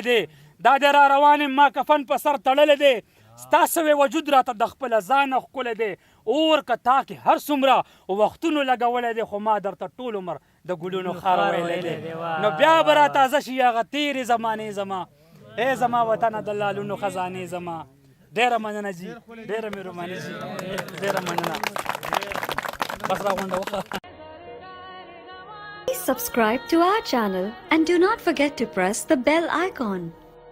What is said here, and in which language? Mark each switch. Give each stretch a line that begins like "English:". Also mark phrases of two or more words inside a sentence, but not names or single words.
Pashto: دی دا د را روان یم ما کفن په سر تړلی دی ستا سوی وجود راته د خپله ځانه ښکلی دی اور که تا کې هر څومره وختونو لګولی دی خو ما درته ټول عمر د ګلونو خار ویلی دی نو بیا به را تازه شي هغه تېرې زمانې زما ای زما وطنه د لالونو خزانې زما ډېره مننه جي ډېره مهرباني جي ډېره مننه بس راغونډه وخه
English: Please subscribe to our channel and do not forget to press the bell icon.